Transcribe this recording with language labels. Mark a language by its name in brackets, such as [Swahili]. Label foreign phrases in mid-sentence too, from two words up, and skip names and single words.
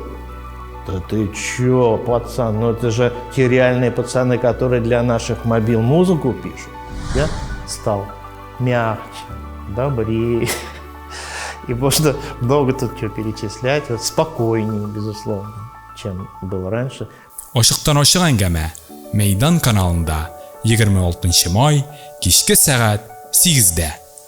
[Russian] Да ты чё, пацан, ну это же те реальные пацаны, которые для наших мобил музыку пишут. Я стал мягче, добрее. И можно много тут чего перечислять, вот спокойнее, безусловно, чем было раньше. [Kazakh] Ашықтан ашық әңгәмә Мейдан каналында 26 май кешке сағат 8-дә.